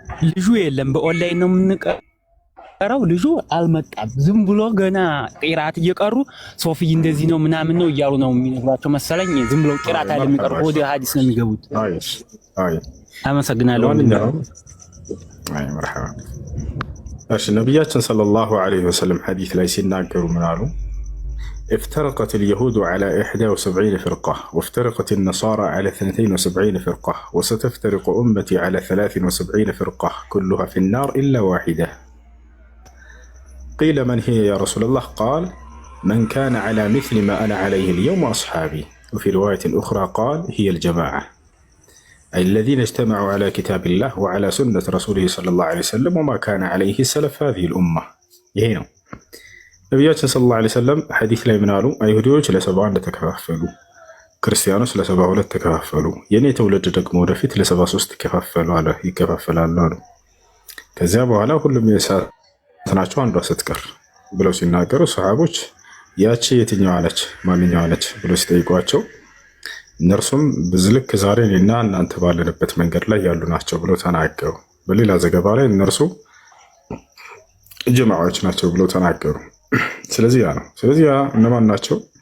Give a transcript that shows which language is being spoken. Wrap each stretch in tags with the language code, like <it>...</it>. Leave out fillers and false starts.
<am>ልጁ የለም በኦንላይን ነው የምንቀረው። ልጁ አልመጣም። ዝም ብሎ ገና ቂራት እየቀሩ ሶፊ እንደዚህ ነው ምናምን ነው እያሉ ነው የሚነግሯቸው መሰለኝ። ዝም ብሎ ቂራት አይደለም የሚቀሩ ወደ ሐዲስ ነው የሚገቡት። አይ አመሰግናለሁ። አይ መርሐባ እሺ ነብያችን ሰለላሁ ዐለይሂ ወሰለም ሐዲስ ላይ ሲናገሩ ምን አሉ?</am> <ar>افترقت اليهود على 71 فرقة وافترقت النصارى على 72 فرقة وستفترق أمتي على 73 فرقة كلها في النار إلا واحدة. قيل من هي يا رسول الله؟ قال من كان على مثل ما أنا عليه اليوم وأصحابي. وفي رواية أخرى قال هي الجماعة أي الذين اجتمعوا على كتاب الله وعلى سنة رسوله صلى الله عليه وسلم وما كان عليه سلف هذه الأمة.</ar> <am>يهينو ነቢያችን ሰለላሁ ዐለይሂ ወሰለም ሐዲስ ላይ ምን አሉ? አይሁዶች ለ71 ተከፋፈሉ፣ ክርስቲያኖች ለ72 ተከፋፈሉ፣ የኔ ትውልድ ደግሞ ወደፊት ለ73 ይከፋፈላሉ አሉ። ከዚያ በኋላ ሁሉም የእሳት ናቸው አንዷ ስትቀር ብለው ሲናገሩ ሰሃቦች ያቺ የትኛዋ ነች ማንኛዋ ነች ብለው ሲጠይቋቸው እነርሱም ልክ ዛሬ እኔና እናንተ ባለንበት መንገድ ላይ ያሉ ናቸው ብለው ተናገሩ። በሌላ ዘገባ ላይ እነርሱ ጀማዓዎች ናቸው ብለው ተናገሩ። ስለዚህ ያ እነማን ናቸው?</am>